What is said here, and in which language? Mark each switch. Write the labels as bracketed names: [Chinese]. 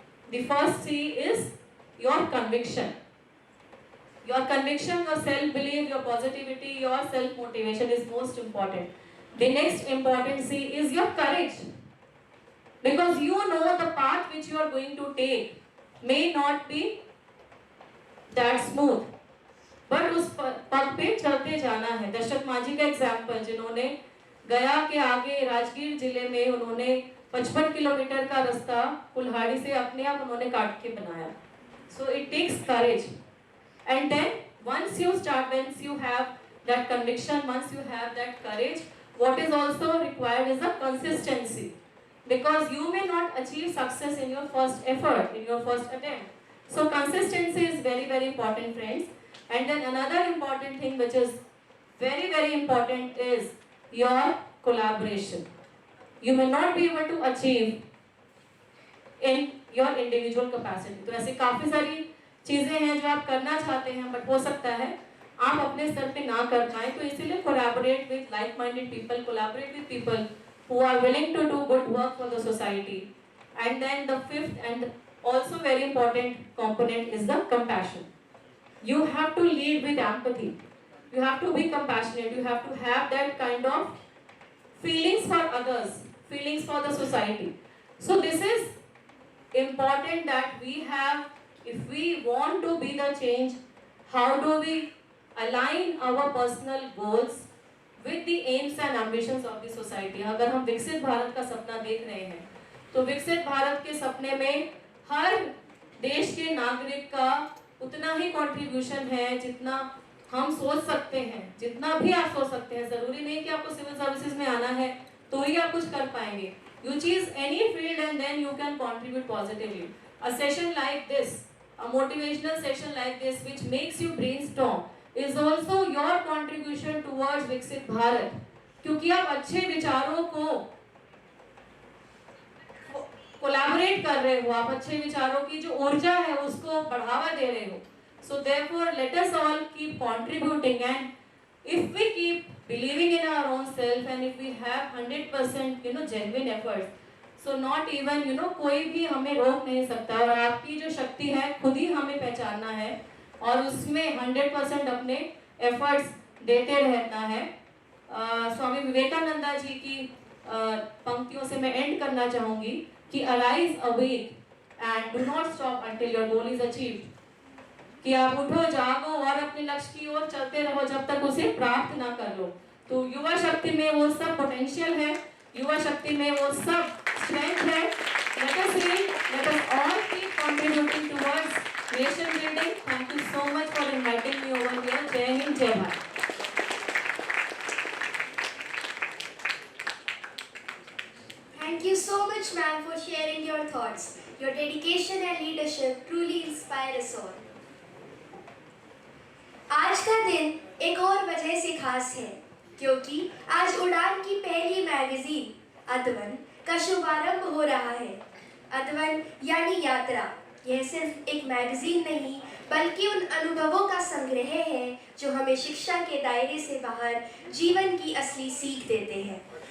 [English] The first C is your conviction. Your conviction, your self-belief, your positivity, your self-motivation is most important. The next important C is your courage. Because you know the path which you are going to take may not be that smooth. [Hindi] But उस पथ पे चलते जाना है। दशरथ मांझी का example, जिन्होंने गया के आगे राजगीर जिले में उन्होंने 55 किलोमीटर का रास्ता कुल्हाड़ी से अपने आप उन्होंने काट के बनाया। [English] So it takes courage, and then once you start, once you have that conviction, once you have that courage, what is also required is a consistency, because you may not achieve success in your first effort, in your first attempt. So consistency is very, very important, friends. And then another important thing which is very, very important is your collaboration. You may not be able to achieve in your individual capacity. [Hindi] तो ऐसे काफ़ी सारी चीज़ें हैं जो आप करना चाहते हैं, बट हो सकता है आप अपने स्तर पे ना कर पाएँ, तो इसीलिए [English] collaborate with like-minded people, collaborate with people who are willing to do good work for the society. And then the fifth and also very important component is the compassion. You have to lead with empathy. You have to be compassionate. You have to have that kind of feelings for others, feelings for the society. So this is important that we have, if we want to be the change, how do we align our personal goals with the aims and ambitions of the society. [Hindi] अगर हम विकसित भारत का सपना देख रहे हैं, तो विकसित भारत के सपने में हर देश के नागरिक का उतना ही कंट्रीब्यूशन है जितना हम सोच सकते हैं, जितना भी आप सोच सकते हैं। जरूरी नहीं कि आपको सिविल सर्विसेज में आना है तो ही आप कुछ कर पाएंगे। [English] You choose any field and then you can contribute positively. A session like this, a motivational session like this, which makes you brainstorm, is also your contribution towards [Hindi] विकसित भारत, क्योंकि आप अच्छे विचारों को कोलैबोरेट कर रहे हो, आप अच्छे विचारों की जो ऊर्जा है उसको बढ़ावा दे रहे हो। [English] So therefore, let us all keep contributing, and if we keep believing in our own self and if we have 100% genuine efforts, so not even [Hindi] कोई भी हमें रोक नहीं सकता। और आपकी जो शक्ति है खुद ही हमें पहचानना है और उसमें 100% अपने एफर्ट्स देते रहना है। स्वामी विवेकानंदा जी की पंक्तियों से मैं एंड करना चाहूँगी कि [English] arise awake and do not stop until your goal is achieved, [Hindi] कि आप उठो जागो और अपने लक्ष्य की ओर चलते रहो जब तक उसे प्राप्त ना कर लो। तो युवा शक्ति में वो सब पोटेंशियल है, युवा शक्ति में वो सब स्ट्रेंथ है। [English] Let us all keep contributing towards nation building. Thank you so much for inviting me over here. [Hindi] जय हिंद, जय Bharat. [English] Thank you so much, ma'am, for sharing your thoughts. Your dedication and leadership truly inspire us all. [Hindi] आज का दिन एक और वजह से खास है, क्योंकि आज उड़ान की पहली मैगजीन अदवन का शुभारंभ हो रहा है। अदवन यानी यात्रा, यह सिर्फ एक मैगजीन नहीं बल्कि उन अनुभवों का संग्रह है जो हमें शिक्षा के दायरे से बाहर जीवन की असली सीख देते हैं।